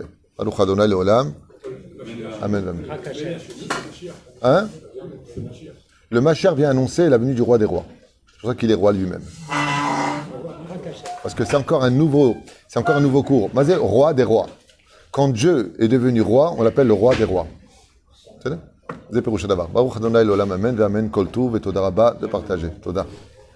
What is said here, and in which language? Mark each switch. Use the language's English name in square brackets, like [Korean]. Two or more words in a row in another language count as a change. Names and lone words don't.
[Hebrew] ברוך אדני לעולם. [French] Amen. Hein? Le Mashiach vient annoncer la venue du roi des rois. C'est pour ça qu'il est roi lui-même. Parce que c'est encore un nouveau cours. Mazé, roi des rois. Quand Dieu est devenu roi, on l'appelle le roi des rois. C'est ça? C'est [Hebrew] פירוש דבר. ברוך אדני לעולם. [French] Amen. Amen. [Hebrew] כל טוב et תודה רבה [French] de partager. [Hebrew] תודה.